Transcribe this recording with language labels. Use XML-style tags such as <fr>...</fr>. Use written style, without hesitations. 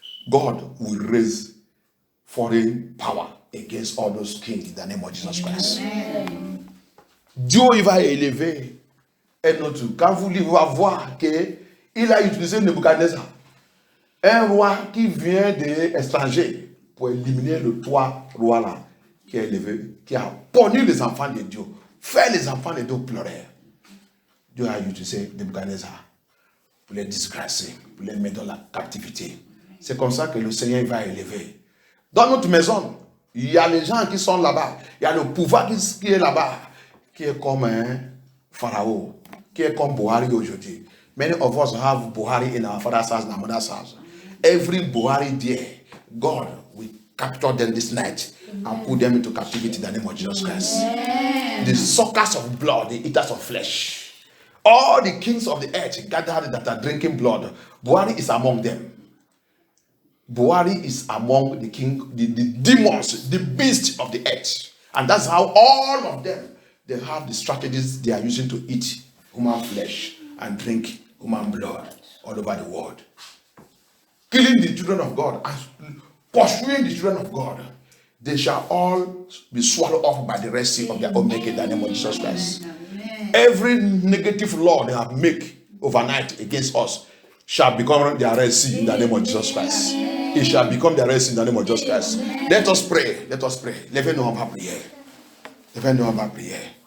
<en>God will raise foreign power against all those kings in the name of Jesus Christ. Amen.</en> <fr>Dieu il va élever un autre. Quand vous allez voir qu'il a utilisé Nebuchadnezzar, un roi qui vient de l'étranger pour éliminer le 3 rois là, qui a élevé, qui a puni les enfants de Dieu, fait les enfants de Dieu pleurer. Dieu a utilisé Nebuchadnezzar pour les disgracer, pour les mettre dans la captivité. C'est comme ça que le Seigneur va élever. Dans notre maison, il y a les gens qui sont là-bas, il y a le pouvoir qui est là-bas, qui est comme un pharaon, qui est comme Buhari aujourd'hui.</fr> <en>Many of us have Buhari in our father's house and our mother's house. Every Buhari there, God will capture them this night and put them into captivity in the name of Jesus Christ. The suckers of blood, the eaters of flesh. All the kings of the earth gathered that are drinking blood. Buhari is among them. Buhari is among the demons, the beasts of the earth. And that's how all of them, they have the strategies they are using to eat human flesh and drink human blood all over the world. Killing the children of God and pursuing the children of God. They shall all be swallowed up by the Red Sea of their own making in the name of Jesus Christ. Amen. Every negative law they have made overnight against us shall become their Red Sea in the name of Jesus Christ. Amen. It shall become their Red Sea in the name of Jesus Christ. Amen. Let us pray. Let us pray.</en> <fr>Levez-nous en bas prière. Levez-nous en bas prière.</fr>